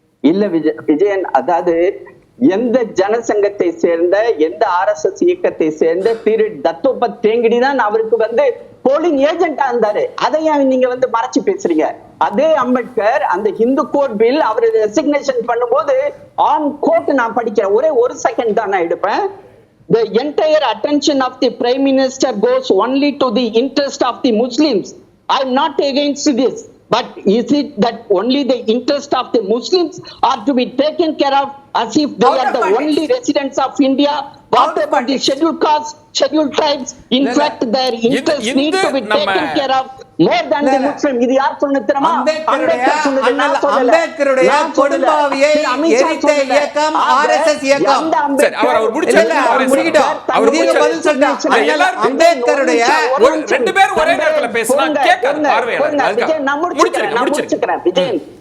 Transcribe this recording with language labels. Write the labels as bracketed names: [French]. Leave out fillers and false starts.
[Tamil] இல்ல விஜயன், அதாவது எந்த ஜனசங்கத்தை சேர்ந்த எந்த RSS இயக்கத்தை சேர்ந்த திரு தத்தோபந்த் தேங்கடி தான் அவருக்கு போலிங் ஏஜென்டா இருந்தாரு. அதையும் நீங்க மறைச்சு பேசுறீங்க. அதே அம்பேத்கர் அந்த ஹிந்து கோட் பில் அவர் ரெசிக்னேஷன் பண்ணும்போது ஆன் கோட் நான் படிக்கிறேன், ஒரே ஒரு செகண்ட் தான் நான் எடுப்பேன். [English] The entire attention of the Prime Minister goes only to the interest of the Muslims. I am not against this. But is it that only the interest of the Muslims are to be taken care of as if they are the only residents of India? What about the scheduled castes, scheduled tribes? In fact, their interests need to be taken care of more than the Muslim. [Tamil] இது யார் சொன்னது தெரியுமா? அம்பேத்கர் சொன்னது. நான் சொல்லல. அம்பேத்கருடைய கொடும்பாவியை எரித்த இயக்கம் RSS இயக்கம். சரி, அவர் முடிச்சிட்டாரு. அவர் பதில் சொல்றாங்க. அம்பேத்கருடைய 2 பேர் ஒரே நேரத்துல பேசினா கேட்காது பார்வையாளர். நான் முடிச்சுக்கிறேன்.